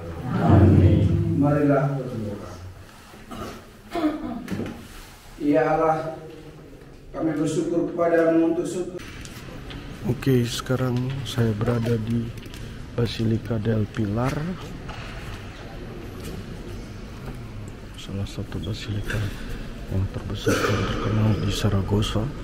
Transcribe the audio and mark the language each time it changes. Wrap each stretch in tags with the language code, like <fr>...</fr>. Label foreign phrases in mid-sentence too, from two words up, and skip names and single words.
<id>Amin. Marilah berdoa. Ya Allah, kami bersyukur kepadamu untuk syukur. Oke, sekarang saya berada di Basilica del Pilar, salah satu basilika yang terbesar dan terkenal di Saragossa.</id>